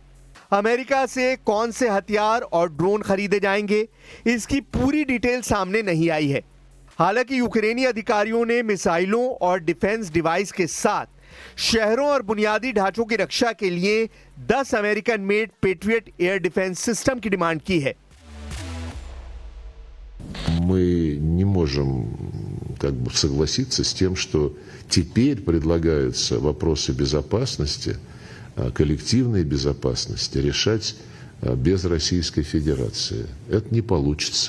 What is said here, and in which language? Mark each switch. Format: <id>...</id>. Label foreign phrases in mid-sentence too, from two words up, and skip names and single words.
<hi>अमेरिका से कौन से हथियार और ड्रोन खरीदे जाएंगे, इसकी पूरी डिटेल सामने नहीं आई है। हालांकि यूक्रेनी अधिकारियों ने मिसाइलों और</hi> <en>defense device</en> <hi>के साथ शहरों और बुनियादी ढांचों की रक्षा के लिए 10</hi> <en>American made Patriot air defense system</en> <hi>की डिमांड की है।</hi> <ru>Мы не можем как бы согласиться с тем, что теперь предлагаются вопросы безопасности, коллективной безопасности решать без Российской Федерации. Это не получится.</ru>